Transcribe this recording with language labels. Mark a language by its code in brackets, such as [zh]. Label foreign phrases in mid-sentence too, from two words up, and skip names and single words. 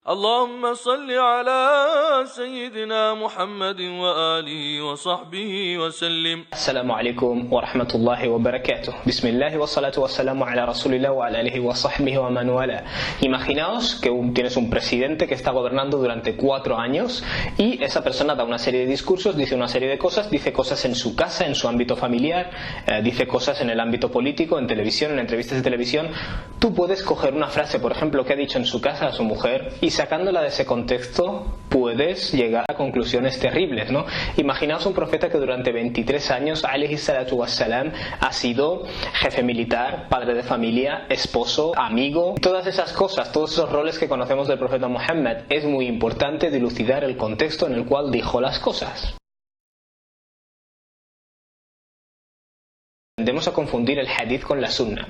[ar] اللهم صل على سيدنا محمد وآله وصحبه وسلم. السلام عليكم ورحمة الله وبركاته. بسم الله والصلاة والسلام على رسول الله وعلى آله وصحبه ومن والاه. [es] Imaginaos que tienes un presidente que está gobernando durante 4 años y esa persona da una serie de discursos, dice una serie de cosas, dice cosas en su casa, en su ámbito familiar, dice cosas en el ámbito político, en televisión, en entrevistas de televisión. Tú puedes coger una frase, por ejemplo, que ha dicho en su casa a su mujer y sacándola de ese contexto puedes llegar a conclusiones terribles, ¿no? Imaginaos un profeta que durante 23 años, [ar] عليه الصلاة والسلام, [es] ha sido jefe militar, padre de familia, esposo, amigo, todas esas cosas, todos esos roles que conocemos del profeta Muhammad. Es muy importante dilucidar el contexto en el cual dijo las cosas. Tendemos a confundir el hadith con la sunna.